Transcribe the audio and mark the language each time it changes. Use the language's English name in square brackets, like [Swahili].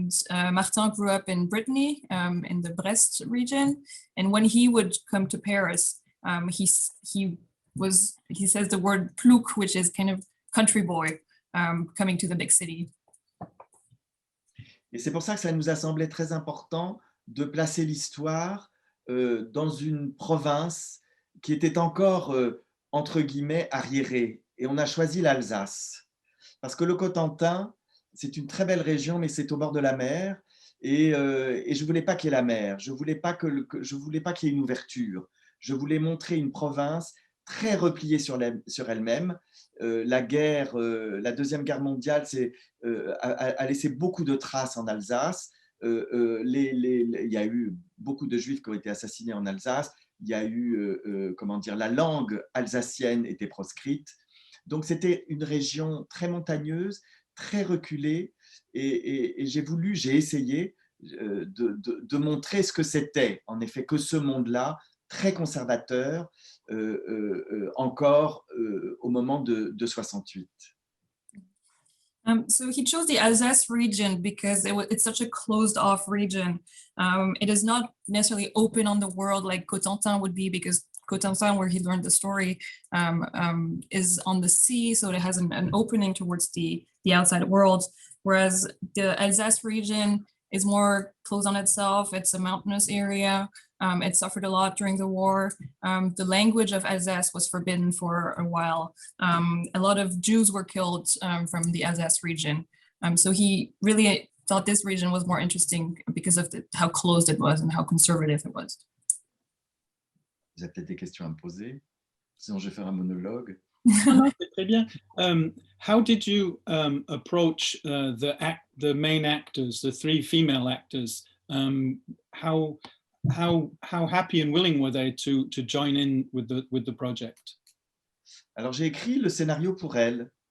[English] Martin grew up in Brittany, in the Brest region. And when he would come to Paris, he says the word plouc, which is kind of country boy, coming to the big city. [French] Et c'est pour ça que ça nous a semblé très important de placer l'histoire dans une province qui était encore, entre guillemets, arriérée. Et on a choisi l'Alsace. Parce que le Cotentin, c'est une très belle région, mais c'est au bord de la mer. Et je ne voulais pas qu'il y ait la mer. Je ne voulais pas qu'il y ait une ouverture. Je voulais montrer une province très repliée sur elle-même. La Deuxième Guerre mondiale a laissé beaucoup de traces en Alsace. Il y a eu beaucoup de Juifs qui ont été assassinés en Alsace. Il y a eu, la langue alsacienne était proscrite. Donc, c'était une région très montagneuse, très reculée. Et j'ai essayé de montrer ce que c'était, en effet, que ce monde-là, très conservateur, encore au moment de 68. [English] So he chose the Alsace region because it's such a closed-off region. It is not necessarily open on the world like Cotentin would be, because Cotentin, where he learned the story, is on the sea, so it has an opening towards the outside world, whereas the Alsace region is more closed on itself. It's a mountainous area. It suffered a lot during the war. The language of Alsace was forbidden for a while. A lot of Jews were killed from the Alsace region. So he really thought this region was more interesting because of how closed it was and how conservative it was. [French] Vous avez peut-être des questions à me poser, sinon je vais faire un monologue. Très bien. [English] How did you approach the main actors, the three female actors? How happy and willing were they to join in with the project? [French] Alors j'ai écrit le scénario pour elles.